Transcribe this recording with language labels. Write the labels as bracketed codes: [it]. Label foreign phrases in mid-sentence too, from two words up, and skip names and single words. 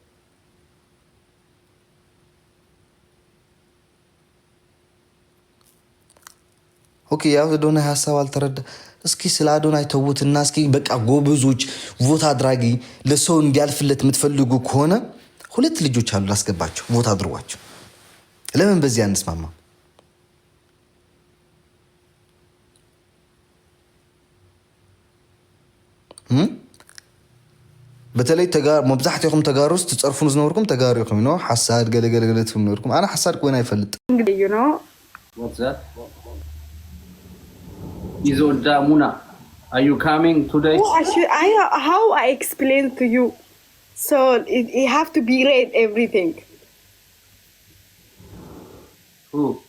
[am] ኦኬ ያው አዶናይ ሀሳብ አልተረዳ። እስኪ ስለ አዶናይ ተውትና እስኪ በቃ ጎበዞች ቮት አድራጊ ለሰው እንዲያልፍለት የምትፈልጉ ከሆነ 2 ልጆች አሉ ላስገባቸው፣ ቮት አድርጓቸው። ለምን በዚህ አንስማማ? [ti] በተለይ መብዛሕትኩም ተጋሩ ውስጥ ትፀርፉን ዝነበርኩም ተጋሩ ኢኹም ነው ሓሳድ ገለገለ ዝነበርኩም። ኣነ ሓሳድ ኮይና ይፈልጥ [en] Isolda Muna, are you coming today? How I explain to you? So it have to be red everything. Who?